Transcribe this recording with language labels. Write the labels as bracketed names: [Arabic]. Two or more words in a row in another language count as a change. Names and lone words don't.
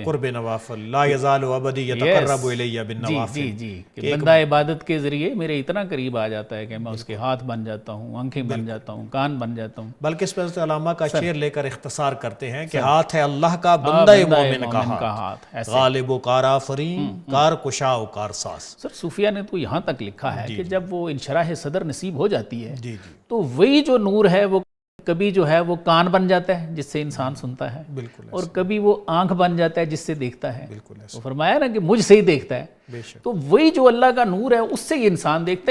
[Arabic] قرب نوافل لا یزال عبدی یتقرب الیہ بالنوافل. [Urdu] جی کہ بندہ عبادت کے ذریعے میرے اتنا قریب آ جاتا ہے کہ میں اس کے ہاتھ بن جاتا ہوں، آنکھیں بن جاتا ہوں، کان بن جاتا ہوں. بلکہ اس پر علامہ کا شعر لے کر اختصار کرتے ہیں کہ ہاتھ ہے اللہ کا، بندہ مومن کا ہاتھ، [Persian] غالب و کار آفرین، کار کشا و کار ساز. [Urdu] سر صوفیہ نے تو یہاں تک لکھا ہے کہ جب وہ انشراح صدر نصیب ہو جاتی ہے تو وہی جو نور ہے وہ کبھی جو ہے وہ کان بن جاتا ہے جس سے انسان سنتا ہے، اور کبھی وہ آنکھ بن جاتا ہے جس سے دیکھتا ہے. وہ فرمایا نا کہ مجھ سے ہی دیکھتا ہے. تو وہی جو اللہ کا نور ہے اس سے یہ انسان دیکھتا ہے.